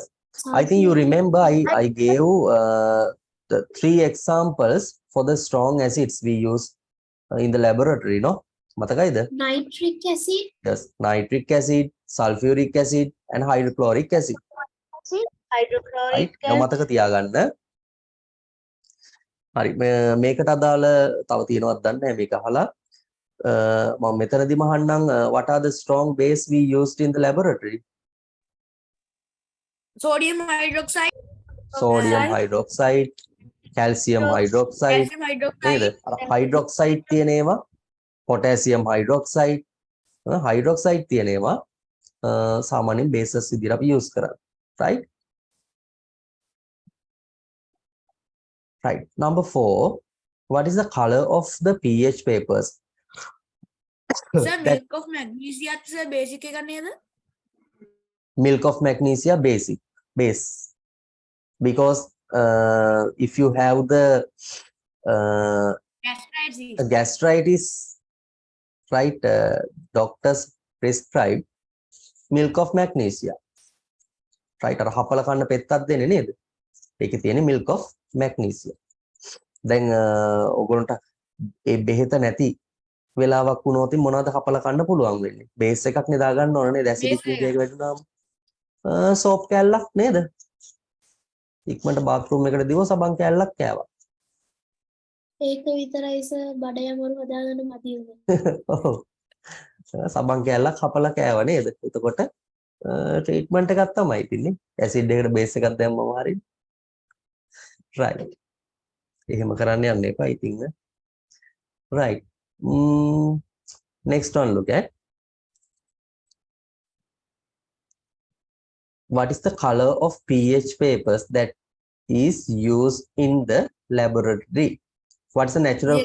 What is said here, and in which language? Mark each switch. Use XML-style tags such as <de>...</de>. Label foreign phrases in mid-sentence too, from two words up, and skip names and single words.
<en>I think you remember I gave the 3 examples for the strong acids we use in the laboratory, no?</en> <si>මතකයිද?</si> <en>Nitric acid. Yes, nitric acid, sulfuric acid, and hydrochloric acid. Right? Hydrochloric</en> <si>මතක තියාගන්න. හරි මේකට අදාළ තව තියෙනවද දන්නේ නැහැ මේක අහලා මම මෙතනදිම අහන්නම්</si> <en>what are the strong base we used in the laboratory? Sodium hydroxide. Sodium hydroxide, calcium hydroxide Calcium hydroxide.</en> <si>නේද? අර hydroxide තියෙන ඒවා</si> <en>potassium hydroxide</en> <si>hydroxide තියෙන ඒවා සාමාන්‍යයෙන් bases විදිහට අපි use කරන්නේ.</si> <en>Right? Right. Number 4. What is the color of the pH papers? Sir, That milk of magnesia sir basic</en> <si>එක නේද?</si> <en>milk of magnesia base because if you have the Gastritis. gastritis, right, doctors prescribe milk of magnesia, right?</en> <si>අර හපල කන්න පෙත්තක් දෙන්නේ නේද? ඒකේ තියෙන milk of magnesia. දැන් ඔයගොල්ලන්ට ඒ බෙහෙත නැති වෙලාවක් වුණොත් මොනවද හපල කන්න පුළුවන් වෙන්නේ? බේස් එකක් නෙදා ගන්න ඕන නේද? ඇසිඩිටි එක වැඩිුණාම සෝප් කෑල්ලක් නේද? ඉක්මනට බාත්රූම් එකට දිව සබන් කෑල්ලක් කෑවා. ඒක විතරයි සර් බඩ යමරු හදාගන්න මදි උනේ. ඔව්. සබන් කෑල්ලක් හපලා කෑවා නේද? එතකොට ට්‍රීට්මන්ට් එකක් තමයි ඉතින්නේ. ඇසිඩ් එකට බේස් එකක් දැම්මම හරියි. right. එහෙම කරන්න යන්න එපා ඉතින්.</si> <en>right. Next one, look at what is the color of pH papers that is used in the laboratory? What's the natural</en>